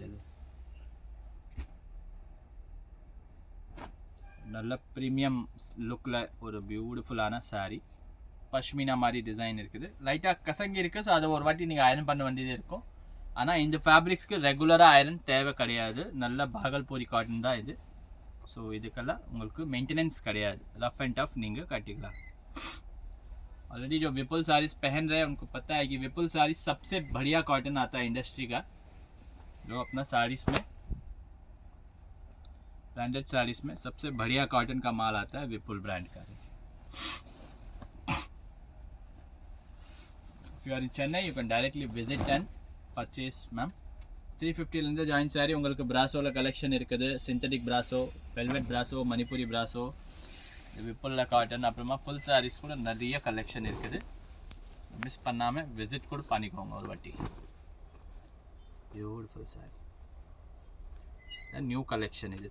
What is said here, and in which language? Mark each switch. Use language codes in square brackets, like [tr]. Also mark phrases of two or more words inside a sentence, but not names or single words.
[ta] இது நல்ல ப்ரீமியம் லுக்கில் ஒரு பியூட்டிஃபுல்லான சாரீ. பஷ்மினா மாதிரி டிசைன் இருக்குது. லைட்டாக கசங்கி இருக்குது. ஸோ அதை ஒரு வாட்டி நீங்கள் அயர்ன் பண்ண வேண்டியது இருக்கும். ஆனால் இந்த ஃபேப்ரிக்ஸ்க்கு ரெகுலராக அயர்ன் தேவை கிடையாது. நல்ல பாகல்பூரி காட்டன் தான் இது. ஸோ இதுக்கெல்லாம் உங்களுக்கு மெயின்टेनेंस கிடையாது. [en] rough and tough [ta] நீங்கள் கட்டிக்கலாம். [hi] ऑलरेडी जो विपुल साड़ीज पहन रहे हैं उनको पता है कि विपुल साड़ीज सबसे बढ़िया कॉटन आता है इंडस्ट्री का. जो अपना साड़ीज में ब्रांडेड साड़ीज में सबसे बढ़िया कॉटन का माल आता है विपुल ब्रांड का. [en] If you are in Chennai, you can directly visit and purchase, ma'am. [ta] 350 லேருந்து [en] joint saree [ta] உங்களுக்கு பிராசோவில் கலெக்ஷன் இருக்குது. சிந்தட்டிக் பிராசோ, வெல்வெட் பிராசோ, மணிப்புரி பிராசோ, விப்புல்ல காட்டன், அப்புறமா [en] full sarees [ta] கூட நிறைய கலெக்ஷன் இருக்குது. மிஸ் பண்ணாமல் விசிட் கூட பண்ணிக்கோங்க ஒரு வாட்டி. [en] beautiful saree, new collection இது.